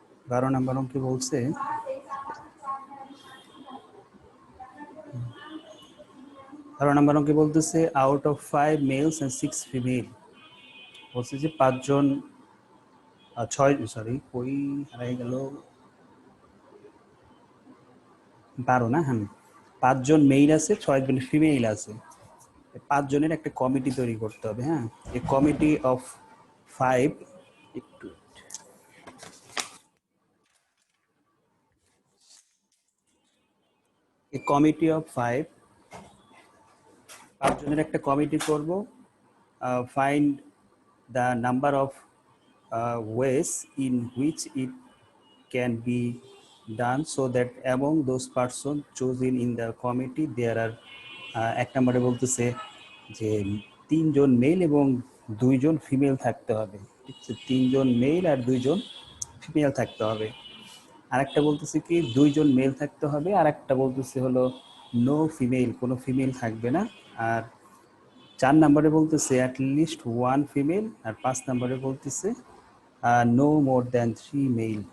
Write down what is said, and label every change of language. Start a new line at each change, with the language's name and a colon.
Bangla: 12 নম্বর অঙ্কে বলছে 12 নম্বর অঙ্কে বলতেছে
English: out of 5 males and 6 female,
Bangla: বলছে যে 5 জন 6 সরি কই হারাই গেল 12 না, হ্যাঁ 5 জন মেল আছে 6 জন ফিমেল আছে, 5 জনের একটা কমিটি তৈরি করতে হবে। হ্যাঁ,
English: a committee of 5
Bangla: একটু এ কমিটি অফ 5 5 জনের একটা কমিটি করব।
English: find the number of ways in which it can be done so that among those persons chosen in the committee there are
Bangla: এক নম্বরে বলতেছে যে 3 জন মেল এবং 2 জন ফিমেল থাকতে হবে। ঠিক আছে, 3 জন মেল আর 2 জন ফিমেল থাকতে হবে। আরেকটা বলতেছে কি 2 জন মেল থাকতে হবে, আর একটা বলতেছে হলো
English: no female,
Bangla: কোনো ফিমেল থাকবে না। আর 4 নম্বরে বলতেছে
English: at least 1 female,
Bangla: আর 5 নম্বরে বলতেছে
English: No more than 3 male.